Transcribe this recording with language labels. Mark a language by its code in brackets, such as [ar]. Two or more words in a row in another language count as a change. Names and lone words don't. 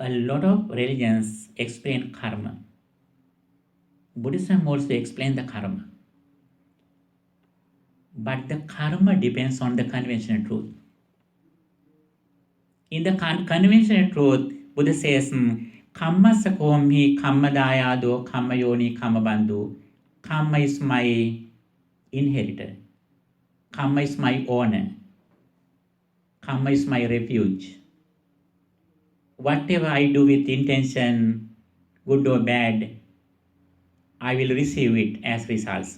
[en] a lot of religions explain karma. Buddhism also explains the karma. But the karma depends on the conventional truth. In the conventional truth, Buddha says, [pi] Kamma sakomi, kamma dayado, kamma yoni, kamma bandhu. [en] Karma is my inheritor. Karma is my owner. Karma is my refuge. Whatever I do with intention, good or bad, I will receive it as results.